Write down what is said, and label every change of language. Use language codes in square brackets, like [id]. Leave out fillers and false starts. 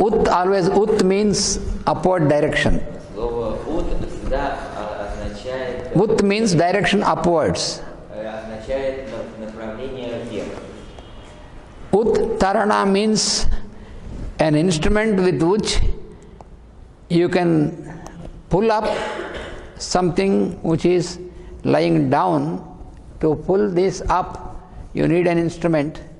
[en] Ut, always Ut means upward direction. [ru] Слово Ut всегда означает... [en] Ut means direction upwards. [ru] Означает направление вверх. [en] Uttarana means an instrument with which you can pull up something which is lying down. To pull this up, you need an instrument.